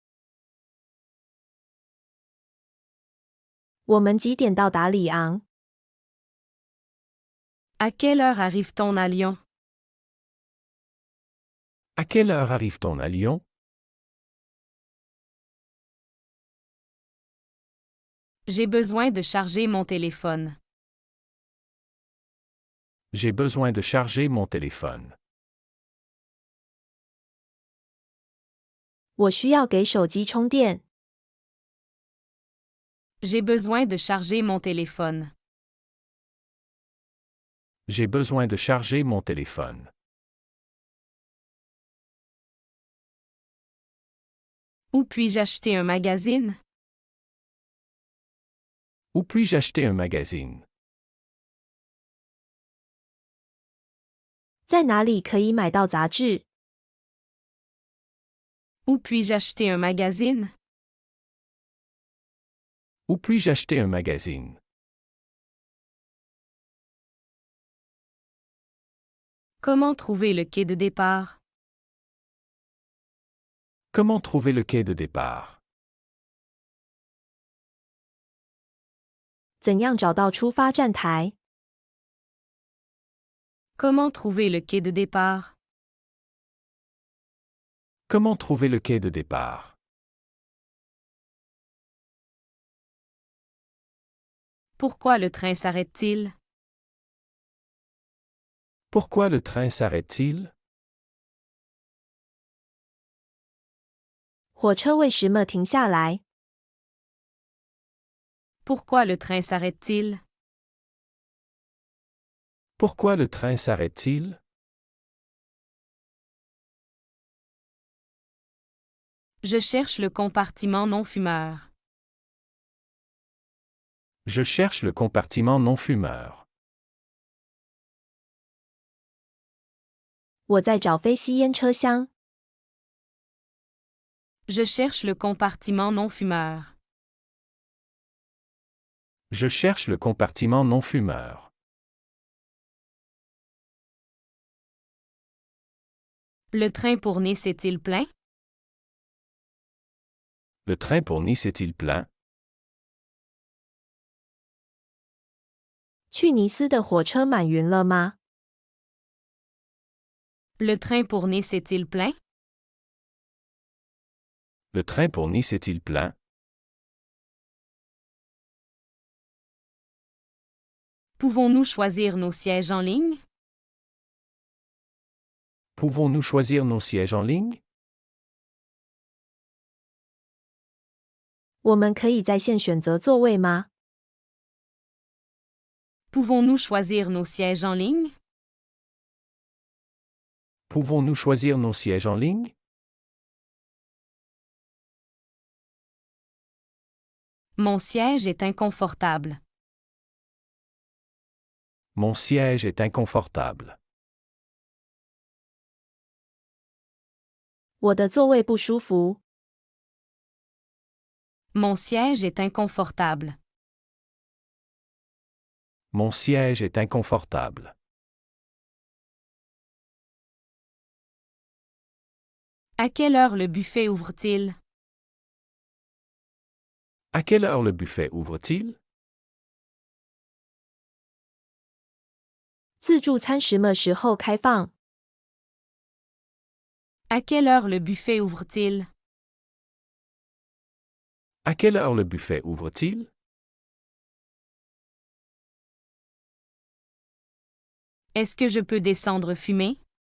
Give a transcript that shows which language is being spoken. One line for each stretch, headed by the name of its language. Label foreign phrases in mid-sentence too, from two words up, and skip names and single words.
Chinese: 我们几点到达里昂？
French: À quelle heure arrive-t-on à Lyon? À quelle heure arrive-t-on à Lyon? J'ai besoin de charger mon téléphone. J'ai besoin de charger mon téléphone.
Chinese: 我需要给手机充电。
French: J'ai besoin de charger mon téléphone. J'ai besoin de charger mon téléphone. Où puis-je acheter un magazine? Où puis-je acheter un magazine?
Chinese: 在哪里可以买到杂志？
French: Où puis-je acheter un magazine? Où puis-je acheter un magazine? Comment trouver le quai de départ? Comment trouver le quai de départ?
Chinese: 怎样找到出发站台？
French: Comment trouver le quai de départ? Comment trouver le quai de départ? Pourquoi le train s'arrête-t-il? Pourquoi le train s'arrête-t-il?
Chinese: 火车为什么停下来？
French: Pourquoi le train s'arrête-t-il? Pourquoi le train s'arrête-t-il? Je cherche le compartiment non-fumeur. Je cherche le compartiment non-fumeur.
Chinese: 我在找非吸烟车厢。
French: Je cherche le compartiment non-fumeur. Je cherche le compartiment non-fumeur. Le train pour Nice est-il plein? Le train pour Nice est-il plein?
Chinese: 去尼斯的火车满员了吗？
French: Le train pour Nice est-il plein? Le train pour Nice est-il plein? Pouvons-nous choisir nos sièges en ligne? Pouvons-nous choisir nos sièges en ligne?
Chinese: 我们可以在线选择座位吗？
French: Pouvons-nous choisir nos sièges en ligne? Pouvons-nous choisir nos sièges en ligne? Mon siège est inconfortable. Mon siège est inconfortable.
Chinese: 我的座位不舒服。
French: Mon siège est inconfortable. Mon siège est inconfortable. À quelle heure le buffet ouvre-t-il? À quelle heure le buffet ouvre-t-il?
Chinese: 自助餐什么时候开放？
French: À quelle heure le buffet ouvre-t-il? À quelle heure le buffet ouvre-t-il? Est-ce que je peux descendre fumer?